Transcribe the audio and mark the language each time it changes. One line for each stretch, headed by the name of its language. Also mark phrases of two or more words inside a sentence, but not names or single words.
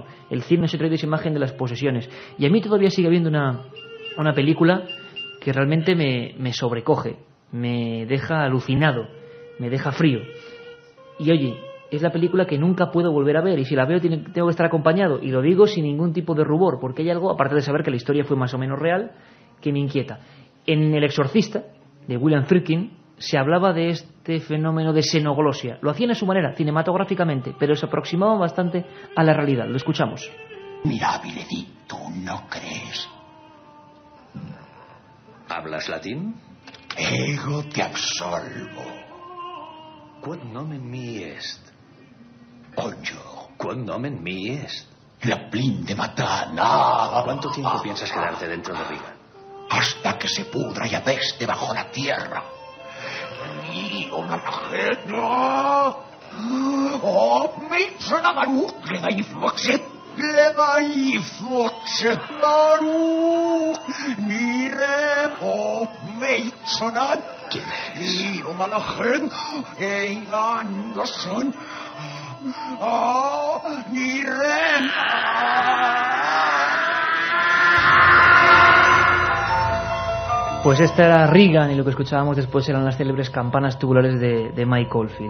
Spanish: El cine nos ha traído esa imagen de las posesiones, y a mí todavía sigue habiendo una película que realmente me sobrecoge, me deja alucinado, me deja frío, y oye, es la película que nunca puedo volver a ver, y si la veo tengo que estar acompañado, y lo digo sin ningún tipo de rubor, porque hay algo, aparte de saber que la historia fue más o menos real, que me inquieta. En El exorcista, de William Friedkin, se hablaba de este fenómeno de xenoglosia. Lo hacían a su manera, cinematográficamente, pero se aproximaba bastante a la realidad. Lo escuchamos.
Latin: Mirabile dictu,
Spanish: ¿no crees? ¿Hablas latín?
Latin: Ego te absolvo. Quod nomen mi est? Pollo. Quod nomen mi est? La plinde matana.
Spanish: ¿Cuánto tiempo piensas quedarte dentro de Riga? Hasta que se pudra y apeste bajo la tierra. Io malajena. Oh, me sono manut, le dai foxet. Le dai foxet manut. Mire, oh, me sonat. Io malajena. Ei, Anderson. Oh, mire. Pues esta era Reagan, y lo que escuchábamos después eran las célebres campanas tubulares de Mike Oldfield.